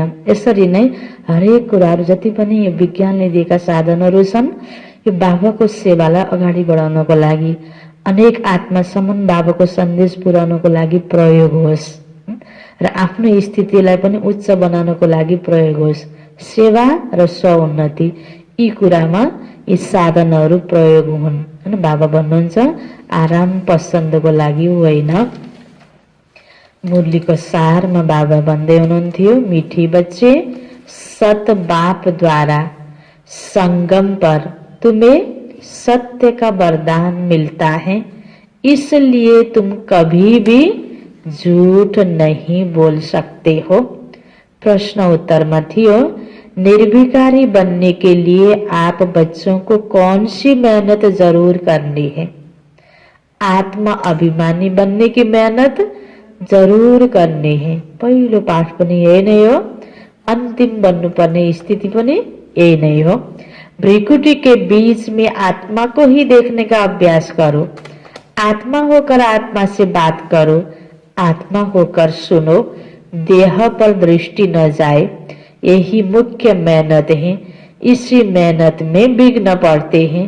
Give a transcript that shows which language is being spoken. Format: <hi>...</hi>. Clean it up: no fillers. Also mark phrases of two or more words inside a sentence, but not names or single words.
<ne>यसरी नै हरेक कुराहरू जति पनि यो विज्ञानले दिएका साधनहरू छन् यो बाबाको सेवालाई अगाडि बढाउनको लागि, अनेक आत्मासम्म बाबाको सन्देश पुर्याउनको लागि प्रयोग होस् र आफ्नो स्थितिलाई पनि उच्च बनाउनको लागि प्रयोग होस्। सेवा र स्वउन्नति यी कुरामा यी साधनहरू प्रयोग हुन् होइन। बाबा भन्नुहुन्छ आराम पसन्दको लागि होइन। मुरलीको सारमा बाबा भन्दै हुनुहुन्थ्यो,</ne> <hi>मीठी बच्चे, सत बाप द्वारा संगम पर तुम्हें सत्य का वरदान मिलता है, इसलिए तुम कभी भी झूठ नहीं बोल सकते हो। प्रश्न उत्तर में थियो, निर्विकारी बनने के लिए आप बच्चों को कौन सी मेहनत जरूर करनी है? आत्मा अभिमानी बनने की मेहनत जरूर करनी है।</hi> <ne>पहिलो पाठ पनि यही नै हो, अंतिम बन्नुपर्ने स्थिति पनि यही नै हो।</ne> <hi>भ्रिकुटी के बीच में आत्मा को ही देखने का अभ्यास करो। आत्मा होकर आत्मा से बात करो, आत्मा होकर सुनो, देह पर दृष्टि न जाए। यही मुख्य मेहनत है। इसी मेहनत में विघ्न पड़ते हैं।</hi>